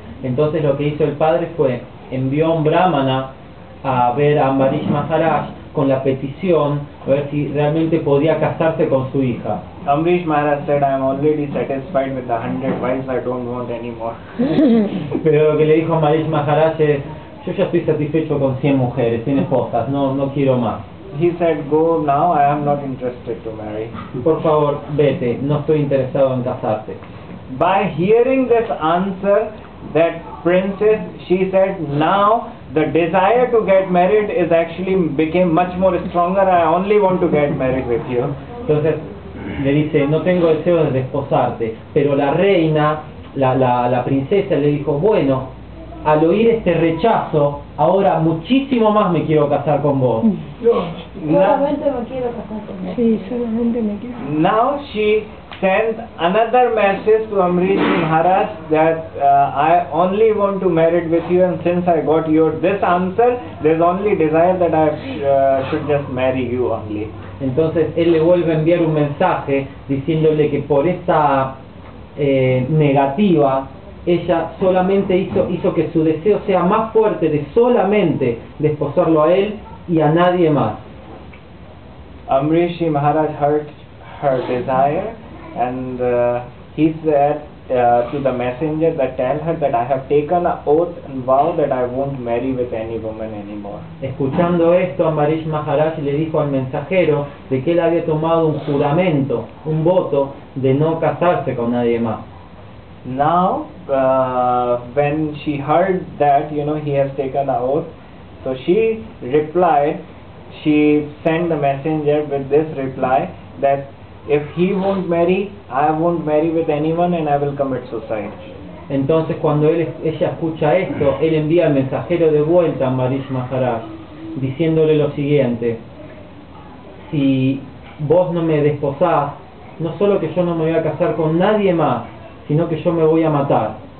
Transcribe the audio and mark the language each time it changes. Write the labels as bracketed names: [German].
[Spanish] Entonces lo que hizo el padre fue envió a un brahmana a ver a Amrish Maharaj con la petición a ver si realmente podía casarse con su hija. [English] Amrish Maharaj said, I am already satisfied with the 100 wives, I don't want any more. [Spanish] Pero lo que le dijo Amrish Maharaj es, yo ya estoy satisfecho con 100 mujeres, 100 esposas, no quiero más. [English] He said, go now, I am not interested to marry. [Spanish] Por favor, vete, no estoy interesado en casarte. [English] By hearing this answer, that princess, she said, now the desire to get married is actually became much more stronger. I only want to get married with you. [Spanish] Entonces le dice, no tengo deseo de desposarte, pero la reina, la princesa le dijo, bueno, al oír este rechazo, ahora muchísimo más me quiero casar con vos. Solamente me quiero casar con vos. Sí, solamente me quiero. [English] Now she sent another message to Amrish Maharaj that I only want to marry with you, and since I got this answer, there's only desire that I should just marry you only. [Spanish] Entonces él le vuelve a enviar un mensaje diciéndole que por esta negativa ella solamente hizo que su deseo sea más fuerte de solamente desposarlo a él y a nadie más. [English] Amrish Maharaj heard her desire, and he said to the messenger that tell her that I have taken an oath and vow that I won't marry with any woman anymore. [Spanish] Escuchando esto, Amrish Maharaj le dijo al mensajero de que él había tomado un juramento, un voto de no casarse con nadie más. [English] Now, when she heard that, he has taken an oath, so she replied, she sent the messenger with this reply that if he won't marry, I won't marry with anyone and I will commit suicide. [Spanish] Entonces cuando ella escucha esto, él envía al mensajero de vuelta a Amrish Maharaj, diciéndole lo siguiente: si vos no me desposás, no solo que yo no me voy a casar con nadie más, sino que yo me voy a matar.